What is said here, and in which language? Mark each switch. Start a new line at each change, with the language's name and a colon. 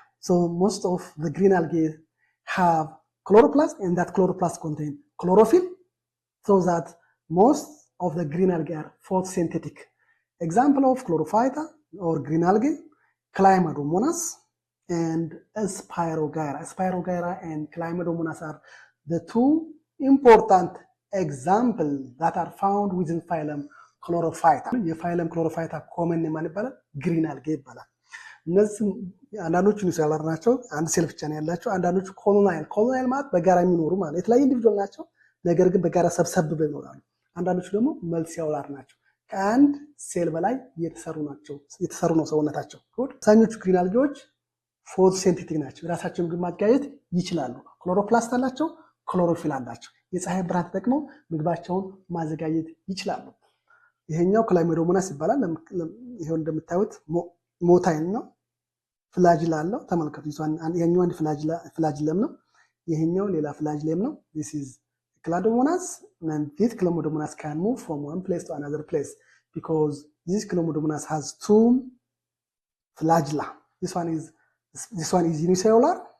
English: So most of the green algae have chloroplast, and that chloroplast contain chlorophyll, so that most of the green algae are photosynthetic. Example of chlorophyta or green algae, Chlamydomonas, and Spirogyra. Spirogyra and Chlamydomonas are the two important examples that are found within phylum Chlorophyta.
Amharic: የፋይለም ክሎሮፋይታ ኮመን ማን ይባላል? ግሪን አልጌ ይባላል። እነዚህ አንዳንዶቹ ዩኒሴሉላር ናቸው፣ አንድ ሴል ብቻ ነው ያላቸው። አንዳንዶቹ ኮሎናይል ማለት በጋራ የሚኖሩ ማለት የተለያዩ ኢንዲቪጁዋል ናቸው፣ ነገር ግን በጋራ ሰብሰብ ብለው ይኖራሉ። አንዳንዶቹ ደግሞ መልቲሴሉላር ናቸው፣ ከአንድ ሴል በላይ የተሰሩ ነው ሰውነታቸው። አብዛኞቹ ግሪን አልጌዎች ፎቶሲንቴቲክ ናቸው፣ የራሳቸውን ምግብ ማዘጋጀት ይችላሉ። ክሎሮፕላስት አላቸው፣ ክሎሮፊል አላቸው። የፀሐይ ብርሃን ተጠቅመው ምግባቸውን ማዘጋጀት ይችላሉ። ይሄኛው ክላይሜዶሞናስ ይባላል። ይሄው እንደምታዩት ሞታይል ነው፣ ፍላጅላ አለው። ተመልከቱ፣ ይሄኛው አንድ ፍላጅለም ነው፣ ይሄኛው ሌላ ፍላጅለም ነው።
English: this is Chlamydomonas, and this Chlamydomonas can move from one place to another place because this Chlamydomonas has two flagella. This one is unicellular.